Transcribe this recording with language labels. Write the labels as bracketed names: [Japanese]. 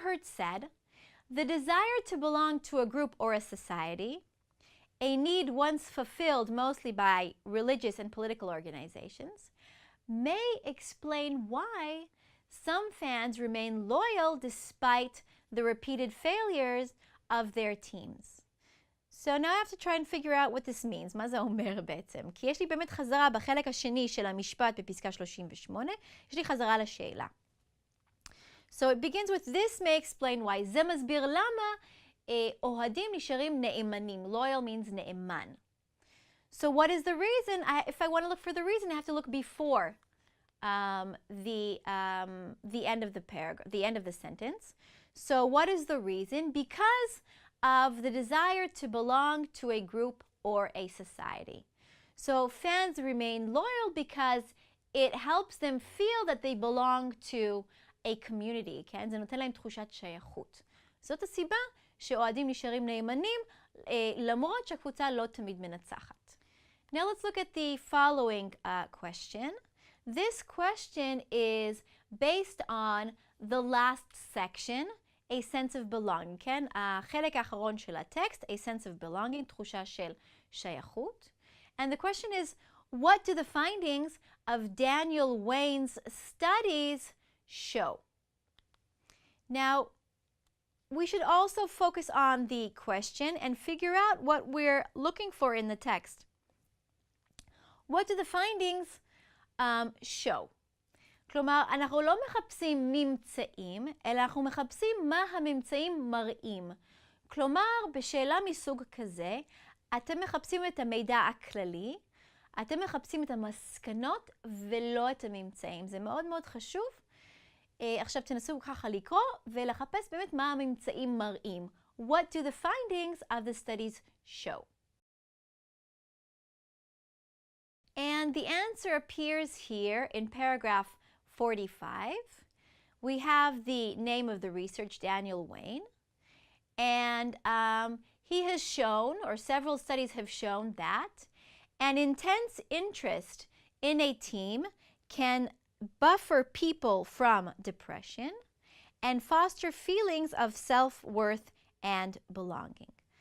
[English] Hurt said, the desire to belong to a group or a society, a need once fulfilled mostly by religious and political organizations, may explain why some fans remain loyal despite the repeated failures of their teams. So now I have to try and figure out what this means. [Hebrew] מה זה אומר בעצם? כי יש לי באמת חזרה בחלק השני של המשפט בפסקה 38, יש לי חזרה לשאלה. [English] So it begins with this may explain why. [Hebrew] זה מסביר למה אוהדים נשארים נאמנים. [English] Loyal means נאמן. So what is the reason? If I want to look for the reason, I have to look before the end of the paragraph, the end of the sentence. So what is the reason? Because of the desire to belong to a group or a society. So fans remain loyal because it helps them feel that they belong to a community, כן? [Hebrew] זה נותן להם תחושת שייכות. זאת הסיבה שאוהדים נשארים נאמנים למרות שהקבוצה לא תמיד מנצחת. [English] Now let's look at the following question. This question is based on the last section, a sense of belonging, כן? [Hebrew] החלק האחרון של הטקסט, [English] a sense of belonging, [Hebrew] תחושה של שייכות. [English] And the question is, what do the findings of Daniel Wayne's studies show? Now, we should also focus on the question and figure out what we're looking for in the text. What do the findings show? [Hebrew] כלומר, אנחנו לא מחפשים ממצאים, אלא אנחנו מחפשים מה הממצאים מראים. כלומר, בשאלה מסוג כזה, אתם מחפשים את המידע הכללי, אתם מחפשים את המסקנות ולא את הממצאים. זה מאוד מאוד חשוב. עכשיו תנסו ככה לקרוא ולחפש באמת מה הממצאים מראים. [English] What do the findings of the studies show? And the answer appears here in paragraph 45. We have the name of the research, Daniel Wayne. And he has shown, or several studies have shown, that an intense interest in a team can buffer people from depression and foster feelings of self-worth and belonging.